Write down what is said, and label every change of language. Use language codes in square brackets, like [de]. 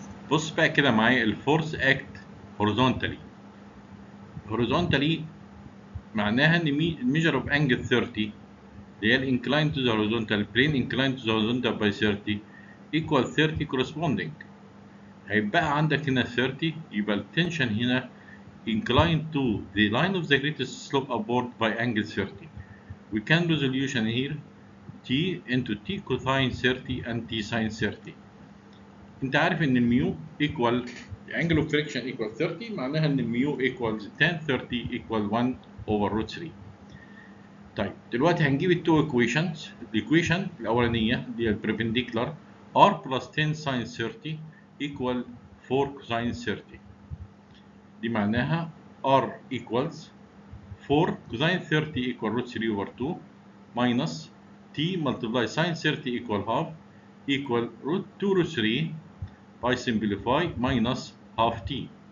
[ar] بص بقى كده معايا الفورس [en] act horizontally. Horizontally [ar] معناها ان [en] measure of angle 30 [ar] اللي هي [en] inclined to the horizontal plane inclined to the horizontal by 30 equal 30 corresponding. [ar] هيبقى عندك هنا [en] 30 [ar] يبقى التنشن هنا [en] inclined to the line of the greatest slope upward by angle 30. We can resolution here t into t cosine 30 and t sine 30. [ar] انت عارف ان الميو [en] equal angle of friction equal 30 [ar] معناها ان الميو [en] equals tan 30 equal 1 over root 3. [ar] طيب دلوقتي هنجيب التو equations. الايكويشن الاولانيه اللي هي البربنديكولار [en] r plus 10 sine 30 equal 4 cosine 30. [ar] دي معناها [en] r equals 4 cosine 30 equal root 3 over 2 minus t multiply sine 30 equal half equal root 2 root 3 by simplify minus half t.